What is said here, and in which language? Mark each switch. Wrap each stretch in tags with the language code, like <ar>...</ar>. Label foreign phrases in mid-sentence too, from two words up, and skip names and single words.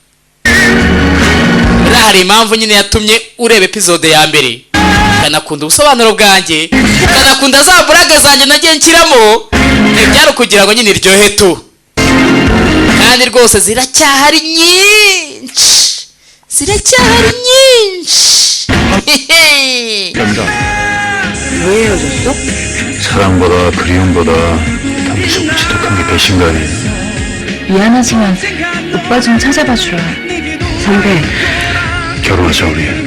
<rw>rero hari impamvu nyine yatumye ureba episode ya mbere ukanakunda ubusobanuro bwanjye ukanakunda za buraga zanjye nagiye nshyiramo, byari ukugira ngo nyine iryohe tu. kandi rwose ziracyahari nyinshi</rw> <ko>왜 헤어졌어? 사랑보다 그리움보다 더 무섭고 지독한 게 배신가 아니에요. 미안하지만 오빠 좀 찾아봐 주라. 선배, 결혼하자 우리.</ko>